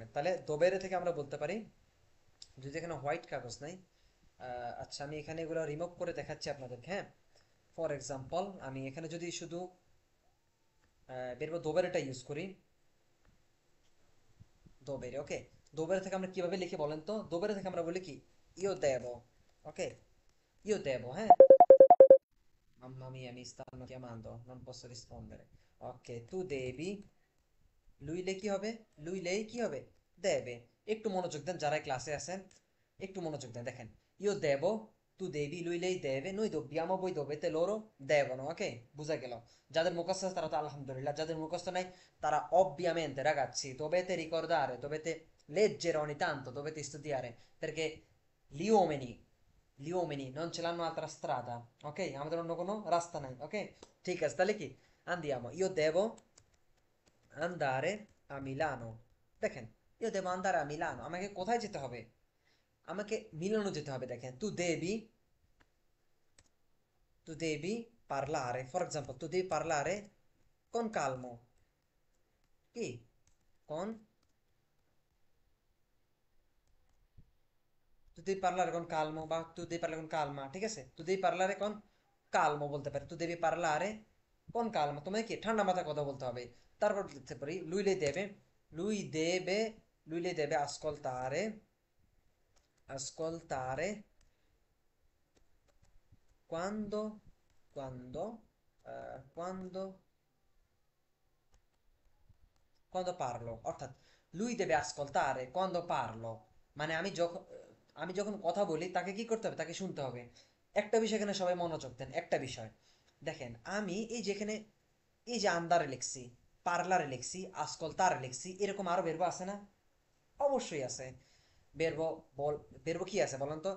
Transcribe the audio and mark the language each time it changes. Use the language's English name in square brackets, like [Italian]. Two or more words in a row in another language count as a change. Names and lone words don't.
[Bangla] তাহলে দোবেরে থেকে আমরা বলতে পারি, যদি এখানে হোয়াইট কাগজ নাই, আচ্ছা আমি এখানে এগুলো রিমুভ করে দেখাচ্ছি আপনাদেরকে, হ্যাঁ। [English] for example [Bangla] আমি এখানে যদি শুধু বেরবো দোবেরেটা ইউজ করি, দোবেরে, ওকে। দোবেরে থেকে আমরা কিভাবে লিখি বলেন তো? দোবেরে থেকে আমরা বলি কি, [Italian] io devo, [Bangla] ওকে, [Italian] io devo, [Bangla] হ্যাঁ। [Italian] Mamma mia, mi stanno chiamando, non posso rispondere. Ok, tu devi, lui lei [Bangla] কি হবে? [Italian] lui lei [Bangla] কি হবে? দেবে। একটু মনোযোগ দেন যারা ক্লাসে আছেন, একটু মনোযোগ দেন। দেখেন, [Italian] io devo, tu devi, lui lei deve, noi dobbiamo, voi dovete, loro devono, ok? [Bangla] বুঝা গেল? যাদের মুখস্থ আছে তারা তো আলহামদুলিল্লাহ, যাদের মুখস্থ নাই তারা [Italian] ovviamente ragazzi dovete ricordare, dovete leggere ogni tanto, dovete studiare, perché gli uomini non ce l'hanno altra strada, ok? [Bangla] আমাদের অন্য কোনো রাস্তা নাই, ok? ঠিক আছে, তাহলে কি [Italian] andiamo, io devo andare a Milano। দেখেন, io devo andare a Milano, [Bangla] আমাকে কোথায় যেতে হবে? আমাকে মিলানো যেতে হবে। দেখেন, [Italian] tu devi parlare, [English] for example, [Italian] tu devi parlare con calmo, কি, con, tu devi parlare con calmo বা tu devi parlare con calma, [Bangla] ঠিক আছে? [Italian] tu devi parlare con calmo [Bangla] বলতে পারি, [Italian] tu devi parlare con calma, [Bangla] তোমাকে কি ঠান্ডা মাথায় কথা বলতে হবে। তারপর লিখতে পারি [Italian] lui deve, lui le deve ascoltare, ascoltare quando, quando, quando parlo, অর্থাৎ lui deve ascoltare quando parlo, [Bangla] মানে আমি যখন কথা বলি তাকে কি করতে হবে? তাকে শুনতে হবে। একটা বিষয় এখানে সবাই মনোযোগ দেন, একটা বিষয় দেখেন, আমি এই যেখানে এই যে আন্দারে লিখছি, পার্লারে লিখছি, আসকলতারে লিখছি, এরকম আরো বেরবো আছে না? অবশ্যই আছে। বেরবো বল, বেরবো কি আছে বলেন তো?